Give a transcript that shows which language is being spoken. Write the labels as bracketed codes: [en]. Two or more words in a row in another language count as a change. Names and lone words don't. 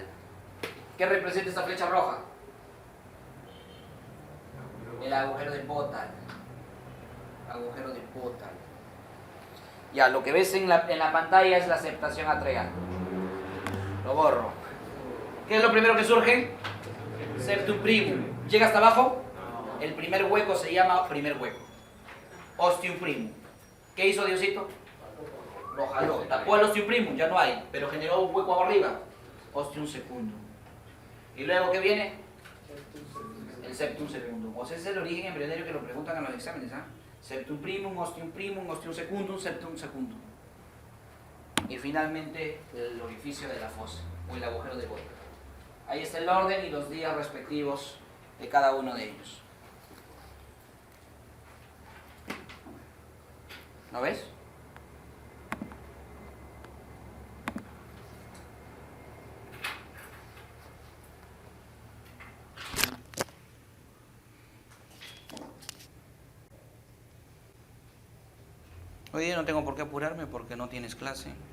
[es] ¿Qué representa esta flecha roja? El agujero de Botal. Agujero de Botal. Ya, lo que ves en la pantalla es la septación atrial. Lo borro. ¿Qué es lo primero que surge? [la] Septum primum. [es] ¿Llega hasta abajo? El primer hueco se llama primer hueco. [la] Ostium primum. [es] ¿Qué hizo Diosito? Lo jaló. Tapó el [la] ostium primum, [es] ya no hay, pero generó un hueco arriba. [la] Ostium secundum. [es] ¿Y luego qué viene? [la] El septum secundum. [es] O sea, ese es el origen embrionario que lo preguntan en los exámenes, ¿ah? [la] Septum primum, ostium secundum, septum secundum. [es] Y finalmente el orificio de la fosa, o el agujero de Botal. Ahí está el orden y los días respectivos de cada uno de ellos. ¿No ves? Hoy día no tengo por qué apurarme porque no tienes clase.